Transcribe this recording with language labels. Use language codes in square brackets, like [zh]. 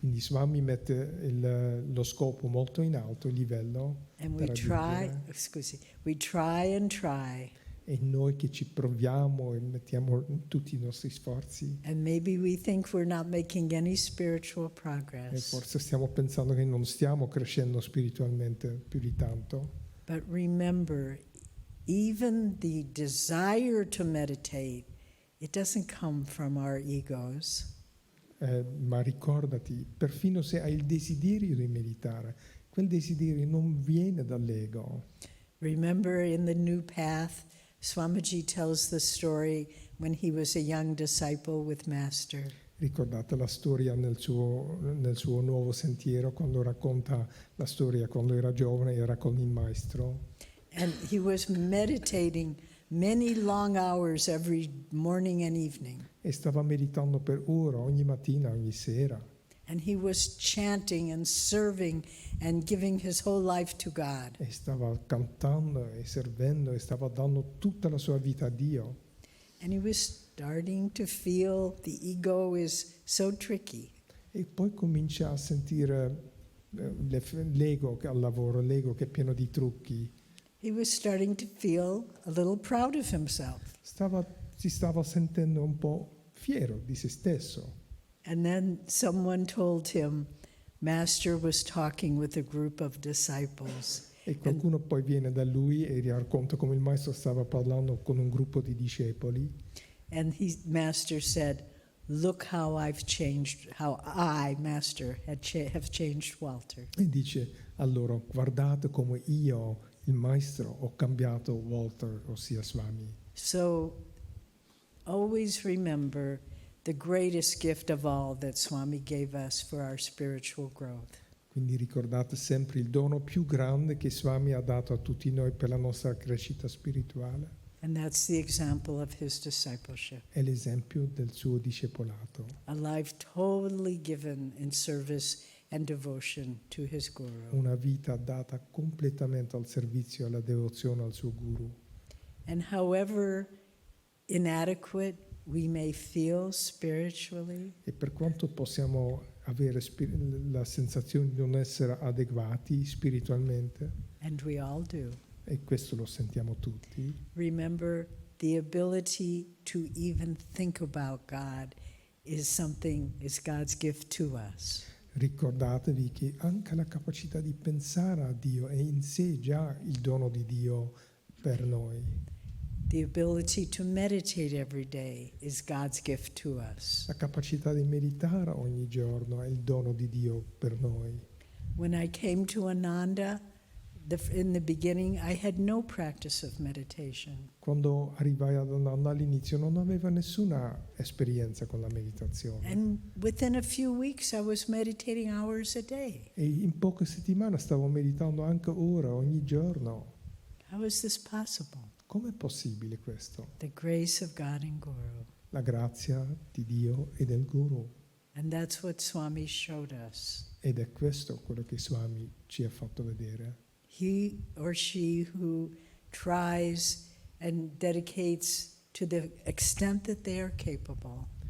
[it] Quindi Swami mette lo scopo molto in alto, il livello, [en] And [it] da raggiungere. [en] we try and try. [it] E noi che ci proviamo e mettiamo tutti i nostri sforzi. [en] And maybe we think we're not making any spiritual [it] E [en] progress. [it] forse stiamo pensando che non stiamo crescendo spiritualmente più di tanto. [en] But remember, even the desire to meditate, it doesn't come from our egos. [it] Ma ricordati, perfino se hai il desiderio di meditare, quel desiderio non viene dall'ego. [en] Remember in the new path, Swamiji tells the story when he was a young disciple with Master. [it] Ricordate la storia nel suo nuovo sentiero, quando racconta la storia quando era giovane, era con il maestro. [en] And he was meditating many long hours every morning and evening. [it] E stava meditando per ore, ogni mattina, ogni sera. [en] And he was chanting and serving and giving his whole life to God. [it] E stava cantando e servendo e stava dando tutta la sua vita a Dio. [en] And he was starting to feel the ego is so tricky. [it] E poi comincia a sentire l'ego al lavoro, l'ego che è pieno di trucchi. [en] He was starting to feel a little proud of himself. [it] Si stava sentendo un po' fiero di se stesso. [en] And then someone told him, Master was talking with a group of disciples. [it] E qualcuno poi viene da lui e gli racconta come il maestro stava parlando con un gruppo di discepoli. [en] And Master said, look how I've changed, how I, Master, have changed Walter. [it] E dice a loro: guardate come io, il maestro, ho cambiato Walter, ossia Swami. [en] So always remember the greatest gift of all that Swami gave us for our spiritual growth. [it] Quindi ricordate sempre il dono più grande che Swami ha dato a tutti noi per la nostra crescita spirituale. [en] And that's the example of his discipleship. [it] È l'esempio del suo discepolato. [en] A life totally given in service and devotion to his Guru. [it] Una vita data completamente al servizio e alla devozione al suo Guru. [en] And however inadequate we may feel spiritually, [it] E per quanto possiamo avere la sensazione di non essere adeguati spiritualmente, [en] and we all do, [it] e questo lo sentiamo tutti, [en] remember the ability to even think about God is God's gift to us. [it] ricordatevi che anche la capacità di pensare a Dio è in sé già il dono di Dio per noi. [en] The ability to meditate every day is God's gift to us. [it] La capacità di meditare ogni giorno è il dono di Dio per noi. [en] When I came to Ananda, in the beginning, I had no practice of meditation. [it] Quando arrivai ad Ananda all'inizio non aveva nessuna esperienza con la meditazione. [en] And within a few weeks, I was meditating hours a day. [it] E in poche settimane stavo meditando anche ora, ogni giorno. [en] How is this possible? [it] Com'è possibile questo? [en] The grace of God and Guru. [it] La grazia di Dio e del Guru. [en] And that's what Swami showed us. [it] Ed è questo quello che Swami ci ha fatto vedere. [en] He or she who tries and dedicates to the extent that they are capable.